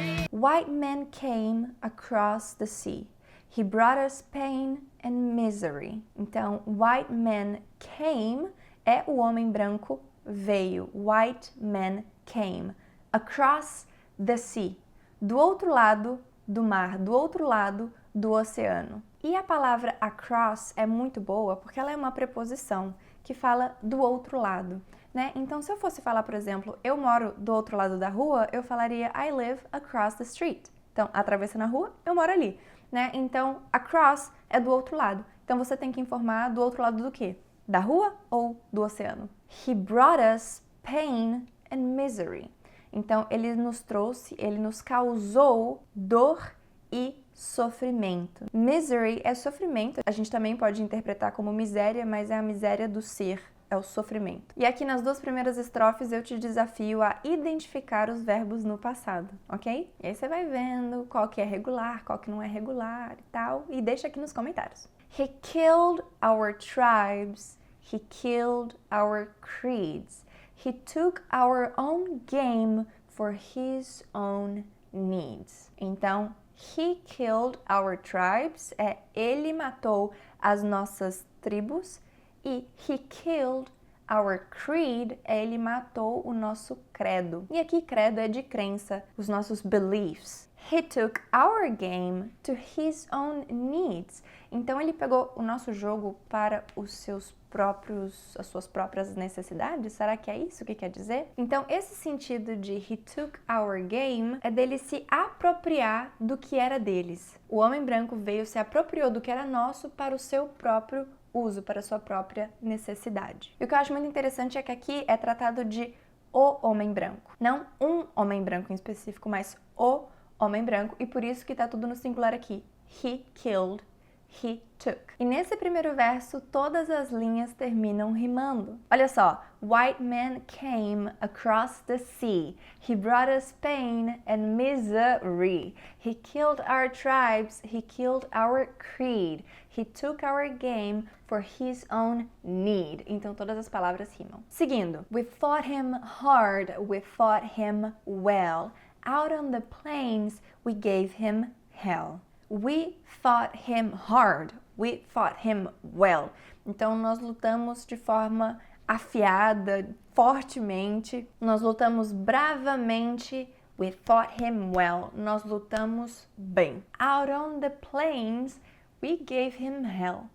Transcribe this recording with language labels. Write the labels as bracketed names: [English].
[English] White man came across the sea. He brought us pain and misery. [Portuguese] Então, [English] white man came [Portuguese] é o homem branco veio. [English] White man came across the sea. [Portuguese] Do outro lado do mar, do outro lado do oceano. E a palavra across é muito boa porque ela é uma preposição que fala do outro lado, né? Então, se eu fosse falar, por exemplo, eu moro do outro lado da rua, eu falaria [English] I live across the street. [Portuguese] Então, atravessando a rua, eu moro ali. né? Então, across é do outro lado. Então, você tem que informar do outro lado do quê? Da rua ou do oceano? [English] He brought us pain and misery. [Portuguese] Então, ele nos causou dor e sofrimento. Misery é sofrimento. A gente também pode interpretar como miséria, mas é a miséria do ser, é o sofrimento. E aqui nas duas primeiras estrofes eu te desafio a identificar os verbos no passado, ok? E aí você vai vendo qual que é regular, qual que não é regular e tal, e deixa aqui nos comentários. [English] He killed our tribes. He killed our creeds. He took our own game for his own needs. [Portuguese] Então, [English] he killed our tribes [Portuguese] é ele matou as nossas tribos e [English] he killed our creed [Portuguese] é ele matou o nosso credo. E aqui credo é de crença, os nossos beliefs. [English] He took our game to his own needs. [Portuguese] Então ele pegou o nosso jogo para as suas próprias necessidades? Será que é isso que quer dizer? Então esse sentido de [English] he took our game [Portuguese] é dele se apropriar do que era deles. O homem branco veio, se apropriou do que era nosso para o seu próprio uso, para a sua própria necessidade. E o que eu acho muito interessante é que aqui é tratado de o homem branco. Não um homem branco em específico, mas o homem branco, e por isso que tá tudo no singular aqui. [English] He killed, he took. [Portuguese] E nesse primeiro verso, todas as linhas terminam rimando. Olha só. [English] White man came across the sea. He brought us pain and misery. He killed our tribes. He killed our creed. He took our game for his own need. [Portuguese] Então todas as palavras rimam. Seguindo. [English] We fought him hard. We fought him well. Out on the plains, we gave him hell. We fought him hard. We fought him well. [Portuguese] Então, nós lutamos de forma afiada, fortemente. Nós lutamos bravamente. [English] We fought him well. [Portuguese] Nós lutamos bem. [English] Out on the plains, we gave him hell.